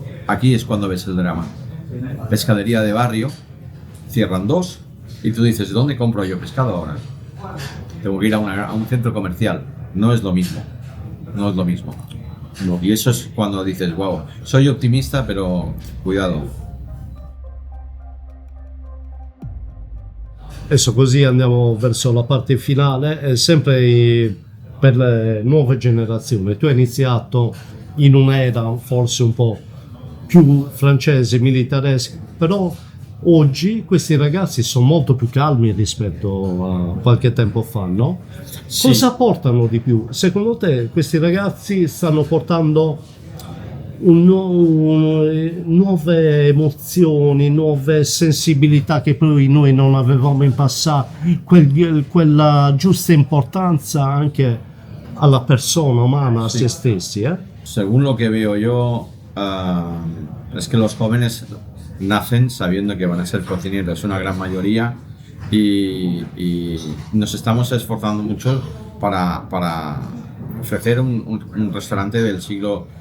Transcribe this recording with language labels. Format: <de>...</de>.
<es>Aquí es cuando ves el drama. Pescadería de barrio, cierran 2 y tú dices, ¿dónde compro yo pescado ahora? Tengo que ir a un centro comercial. No es lo mismo. No es lo mismo. No. Y eso es cuando dices, wow, soy optimista, pero cuidado.</es> <it>Adesso così andiamo verso la parte finale, sempre per le nuove generazioni. Tu hai iniziato in un'era forse un po' più francese, militaresca, però oggi questi ragazzi sono molto più calmi rispetto a qualche tempo fa, no? Sì. Cosa portano di più? Secondo te questi ragazzi stanno portando nuove emozioni, nuove sensibilità che poi noi non avevamo in passato, quella giusta importanza anche alla persona umana, a se stessi,</it> <es>Según lo que veo yo, es que los jóvenes nacen sabiendo que van a ser cocineros, una gran mayoría, y nos estamos esforzando mucho para ofrecer un restaurante del siglo</es>